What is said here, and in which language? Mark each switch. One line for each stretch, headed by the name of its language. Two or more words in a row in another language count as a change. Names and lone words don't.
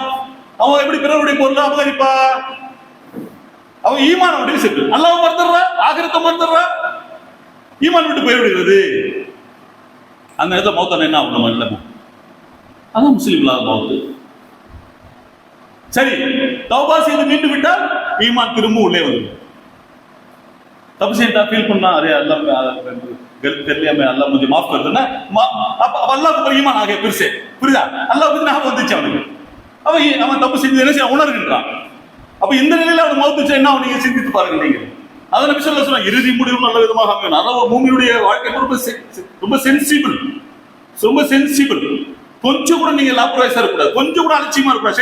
Tamil: அவன் எப்படி பிறருடைய பொருளை அபகரிப்பா? அவன் ஈமான் அப்படி செத்து அல்லாஹ் மறந்துடுறா, ஆகிரத்தை மறந்துடுறா, ஈமான் விட்டு போய்விடுகிறது. அந்த நேரத்தில் மௌத்தான என்ன ஆகும்? நம்ம இல்லைமா? அதான் முஸ்லீம்களாக மௌத்து. சரி, தௌபா செய்து மீண்டு விட்டால் ஈமான் திரும்ப உள்ளே வரும்.
Hindi: तब से फील करना, अरे अल्लाह गलत कर लिया मैं, अल्लाह मुझे माफ कर देना, अब अल्लाह के ऊपर ईमान आ गया फिर से.
Tamil: புரியுதா? அல்லாஹ் பத்தி நான் வந்துச்சு அவனுக்கு. அவன் தப்பு செஞ்சு உணர்கின்றான். அப்ப இந்த நிலையில அவன் மௌத்துச்சா என்ன ஆகும்? நீங்க சிந்தித்து பாருங்க. நீங்க அதான் நபி
Arabic: صلى الله عليه وسلم
Tamil: இறுதி முடிவு நல்ல விதமாக அமையும். அதாவது மூமினுடைய வாழ்க்கை ரொம்ப சென்சிபிள். கொஞ்சம் கூட நீங்க லாப்ரவைஸா இருக்கக்கூடாது, கொஞ்சம் கூட அலட்சியமா இருக்கக்கூடாது.